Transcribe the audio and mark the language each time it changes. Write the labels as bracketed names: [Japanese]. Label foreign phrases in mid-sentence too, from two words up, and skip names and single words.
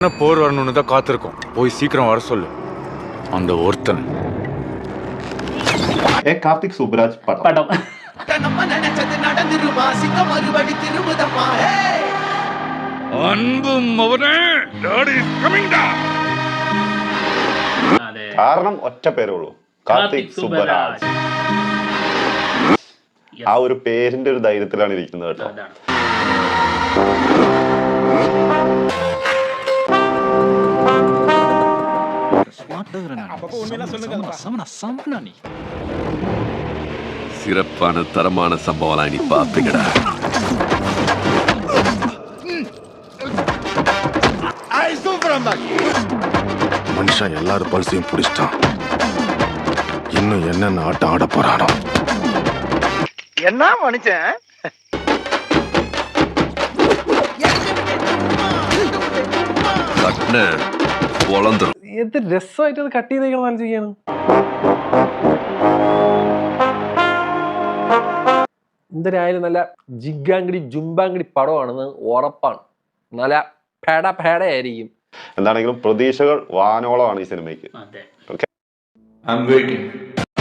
[Tamil] போர் வரணும்னு தான் காத்திருக்கோம். போய் சீக்கிரம் வர சொல்லு அந்த ஒருத்தன். கார்த்திக் சுப்ராஜ் படம். அன்பும் அவனே [Malayalam] കാരണം ഒറ്റ പേരേ ഉള്ളൂ, കാർത്തിക് സുബ്രാജ്. ആ ഒരു പേരിന്റെ ഒരു ധൈര്യത്തിലാണ് ഇരിക്കുന്നത് കേട്ടോ. [Tamil] சிறப்பான தரமான சம்பவம் நீ பாப்பீங்கடா. மனுஷன் எல்லாரும் பல்சையும் பிடிச்சிட்டான். இன்னும் என்னென்ன ஆட்டம் ஆட போறானோ. என்ன மனுஷன் കട്ന പൊളന്തരും. [Malayalam] എന്ത് രസമായിട്ട് അത് കട്ട് ചെയ്തേക്കണം ആലോചിക്കാണ്. എന്തായാലും നല്ല ജിഗാങ്കിടി ജുംബാങ്കിടി പടമാണെന്ന് ഉറപ്പാണ്. നല്ല പേടയായിരിക്കും. എന്താണെങ്കിലും പ്രതീക്ഷകൾ വാനോളമാണ് ഈ സിനിമയ്ക്ക്. [English] I'm waiting.